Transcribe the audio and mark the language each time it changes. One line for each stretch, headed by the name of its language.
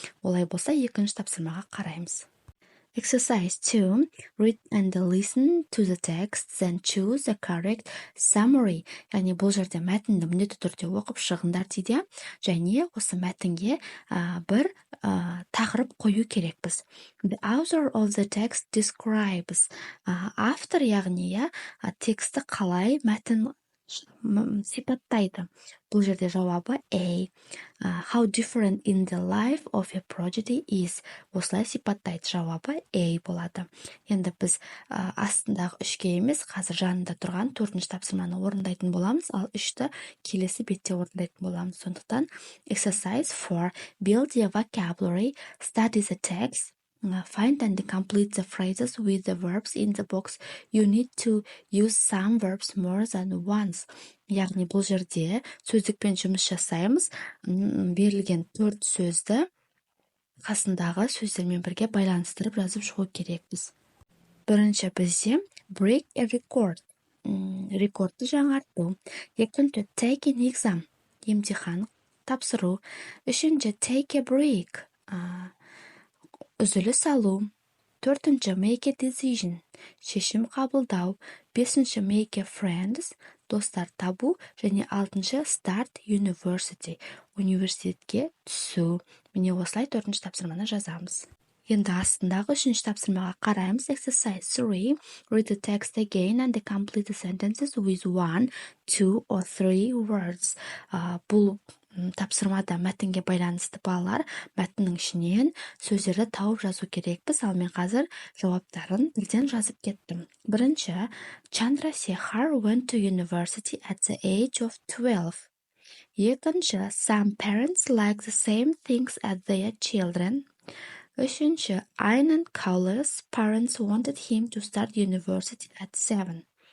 Kazakh: Олай болса, екінші тапсырмаға қараймыз.
English: Exercise 2. Read and listen to the text, then choose the correct summary.
Kazakh: Яғни бұл жерде мәтінді міндетті түрде оқып шығыңдар дейді, және осы мәтінге бір тақырып қою керекпіз.
English: The author of the text describes.
Kazakh: Автор, яғни тексті қалай мәтін сипаттайды. Бұл жерде жауабы
English: A. How different in the life of a prodigy is.
Kazakh: Осылай сипаттайды, жауабы A болады. Енді біз астындағы 3-ке емес, қазір жанында тұрған 4-ші тапсырманы орындайтын боламыз, ал 3-ті келесі бетте орындайтын боламыз. Сондықтан exercise 4.
English: Build your vocabulary, study the text, find and complete the phrases with the verbs in the box. You need to use some verbs more than once.
Kazakh: Яғни бұл жерде сөздікпен жұмыс жасаймыз. Берілген 4 сөзді қасындағы сөздермен бірге байланыстырып жазып шығу керекпіз. Бірінші бізде
English: break a record.
Kazakh: Рекордты жаңарту.
English: Екінші take an exam.
Kazakh: Емтихан тапсыру.
English: Үшінші take a break.
Kazakh: Үзіліс алу.
English: Төртінші make a decision.
Kazakh: Шешім қабылдау.
English: Бесінші make a friends.
Kazakh: Достар табу. Және алтыншы
English: start university.
Kazakh: Университетке түсу. Міне осылай 4-ші тапсырманы жазамыз. Енді астындағы 3-ші тапсырмаға қараймыз.
English: Exercise 3. Read the text again and complete the sentences with 1, 2 or 3 words.
Kazakh: Бұл тапсырмада мәтінге байланысты балалар мәтіннің ішінен сөздерді тауып жазу керекпіз, ал мен қазір жауаптарын бірден жазып кеттім.
English: Бірінші, Chandra Sekhar went to university at the age of 12. Екінші, some parents like the same things as their children. Үшінші, Aynan Kauler's parents wanted him to start university at 7.